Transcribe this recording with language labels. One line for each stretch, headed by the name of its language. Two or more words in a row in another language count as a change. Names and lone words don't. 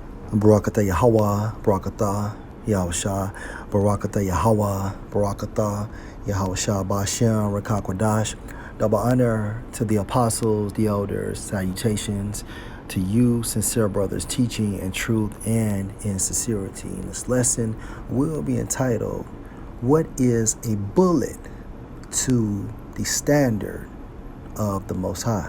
English: Barakatah Yahweh, Barakatah Yahushua, Barakatah Yahweh, Barakatah Yahushua Bashem, Rakakwadash. Double honor to the apostles, the elders, salutations to you, sincere brothers, teaching in truth and in sincerity. And this lesson will be entitled, What is a Bullet to the Standard of the Most High?